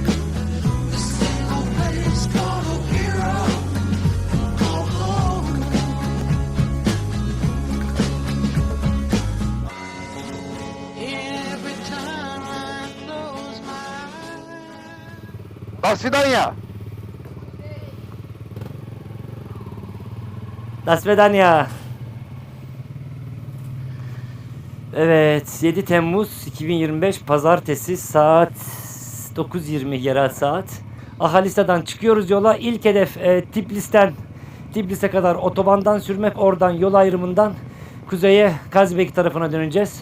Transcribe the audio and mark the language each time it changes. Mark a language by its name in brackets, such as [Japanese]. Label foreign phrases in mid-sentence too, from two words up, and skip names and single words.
[English] This ain't no place for no hero to call home. Every time I close my eyes. [Russian] До свидания. До свидания. [Turkish] Evet, 7 Temmuz 2025 Pazartesi saat 9:20 yerel saat. Ahalisa'dan çıkıyoruz yola. İlk hedef Tiflis'e kadar otobandan sürmek. Oradan yol ayrımından kuzeye Kazbek tarafına döneceğiz.